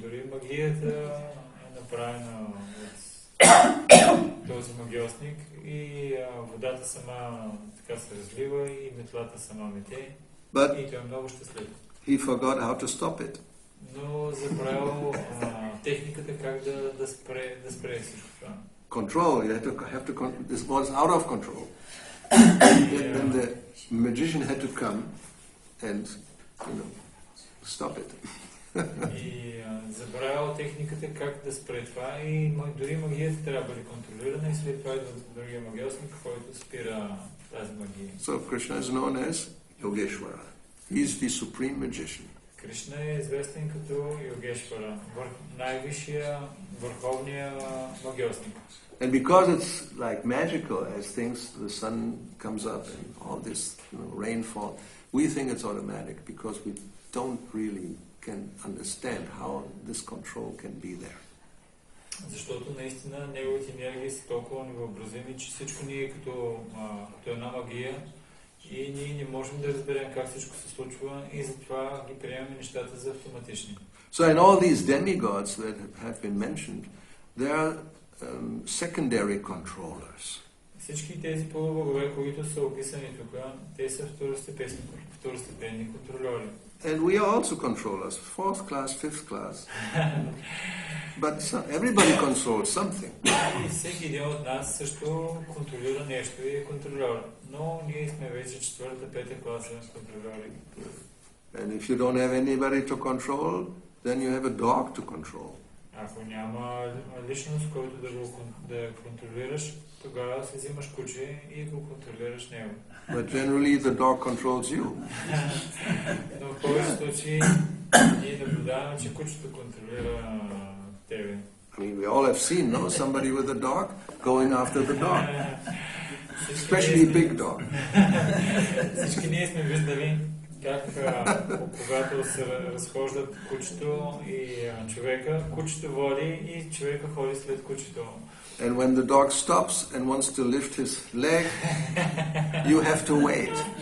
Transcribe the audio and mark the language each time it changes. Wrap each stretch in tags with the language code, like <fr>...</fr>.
<bg>Дори магията е направена от този магиосник и водата сама така се разлива и метлата сама мете. И той е много щастлив.</bg> <en>He forgot how to stop it.</en> <bg>Но забравил техниката как да спре всичко това.</bg> <en>Control, you have to this was out of control. Then the magician had to come and stop it.</en> <bg>И забравил техниката как да спре това и дори магията трябва да бъде контролирана и след това идва другия магиосник, който спира тази магия.</bg> <en>So Krishna is known as Yogeshwara. He is the supreme magician.</en> <bg>Кришна е известен като Йогешвара, най-висшия, върховния магиосник.</bg> <en>And because it's like magical, as things, the sun comes up and all this rainfall, we think it's automatic because we don't really can understand how this control can be there.</en> <bg>Защото наистина неговите енергии са толкова невъобразими, че всичко ни е като една магия и ние не можем да разберем как всичко се случва и затова ги приемаме нещата за автоматични.</bg> <en>So in all these demigods that have been mentioned, there are secondary controllers.</en> <bg>Всички тези полубогове, които са описани тук, те са второстепенни контролери.</bg> <en>And we are also controllers, 4th class, 5th class. But everybody controls something.</en> <bg>И всеки един от нас също контролира нещо и е контролер. Но ние сме вече 4-та, 5-та класа контролери.</bg> <en>And if you don't have anybody to control, then you have a dog to control.</en> <bg>Ако няма личност, който да контролираш, тогава си взимаш куче и го контролираш него.</bg> <en>But generally the dog controls you.</en> <bg>Но в повече случаи ние наблюдаваме, че кучето контролира тебе.</bg> <en>I mean, we all have seen, somebody with a dog going after the dog. Especially a big dog.</en> <bg>Всички ние сме виждали как когато се разхождат кучето и човека, кучето води и човека ходи след кучето.</bg> <en>And when the dog stops and wants to lift his leg, you have to wait.</en>